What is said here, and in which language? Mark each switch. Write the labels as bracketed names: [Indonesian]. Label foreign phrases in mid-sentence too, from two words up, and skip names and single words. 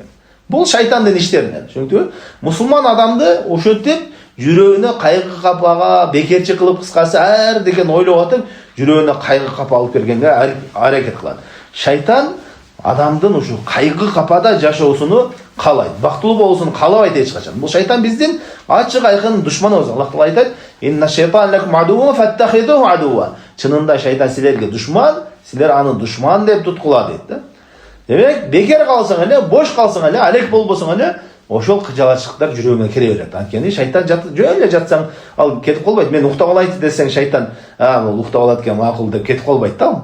[Kyrgyz] Бул шайтандын иштеринен, түшүндүңбү? Мусулман адамды ошентип жүрөгүнө кайгы капага, бекерчи кылып, кыскасы ар деген ойлоп атып, жүрөгүнө кайгы капа алып келгенге аракет кылат. Шайтан адамдын ушу кайгы капада жашоосуну каалайт, бактылуу болуусун каалабайт эч качан. Бул шайтан биздин ачык айкын душманыбыз. Аллах Таала айтат: [Arabic] "إن الشيطان لكم عدو فاتخذوه عدوا." [Kyrgyz] Чынында шайтан силерге душман, силер аны душман деп туткула дейт да. Демек, бекер калсаң эле, бош калсаң эле, алек болбосоң эле, ошол кыжалачылыктар жүрөгүңө кире берет. Анткени шайтан жөн эле жатсаң, ал кетип калбайт. Мен уктап алайын десең, шайтан, бул уктап алат экен, макул деп кетип калбайт да.